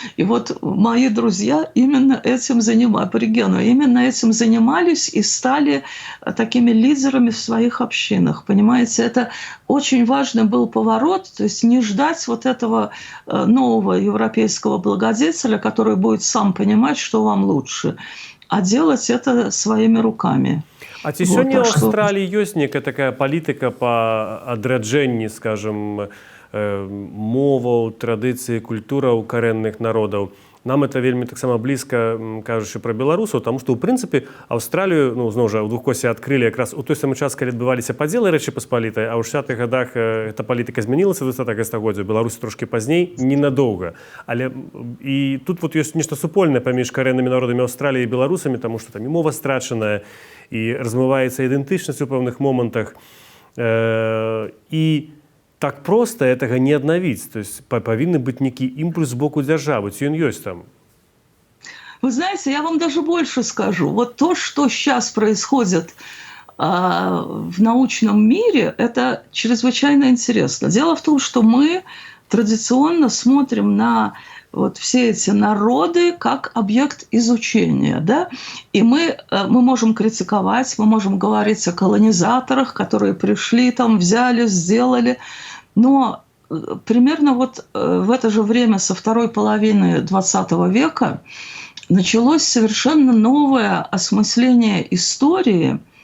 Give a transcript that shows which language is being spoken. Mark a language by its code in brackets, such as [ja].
[ru] И вот мои друзья именно этим занимались, аборигены, именно этим занимались и стали такими лидерами в своих общинах. Понимаете, это очень важный был поворот, то есть не ждать вот этого нового европейского благодетеля, который будет сам понимать, что вам лучше, а делать это своими руками. [be] А ці сёння ў Аўстраліі ёсць некая такая палітыка па адраджэнні, скажем, моваў, традыцый, культураў карэнных народаў. Нам это вельмі таксама блізка, кажучы пра беларусаў, таму што ў прынцыпе Аўстралію, ну зноў жа, у двухкосе адкрылі якраз у той самы час, калі адбываліся падзелы Рэчы Паспалітай, а ў 60-х гадах эта палітыка змянілася ў 20-х стагоддзя, Беларусь трошкі пазней, ненадоўга. Але і тут вот ёсць нешта супольнае паміж карэннымі народамі Аўстраліі і беларусамі, таму што там і мова страчаная, і размываецца ідэнтычнасць у пэўных момантах. І так [ru] просто этого [be] не аднавіць. То есть павінны быць нейкі імпульс з боку дзяржавы, ці ён ёсць там? [ru] Вы знаете, я вам даже больше скажу. Вот то, что сейчас происходит в научном мире, это чрезвычайно интересно. Дело в том, что мы традиционно смотрим на вот все эти народы как объект изучения, да, и мы можем критиковать, мы можем говорить о колонизаторах, которые пришли, там, взяли, сделали, но примерно вот в это же время, со второй половины XX века, началось совершенно новое осмысление истории.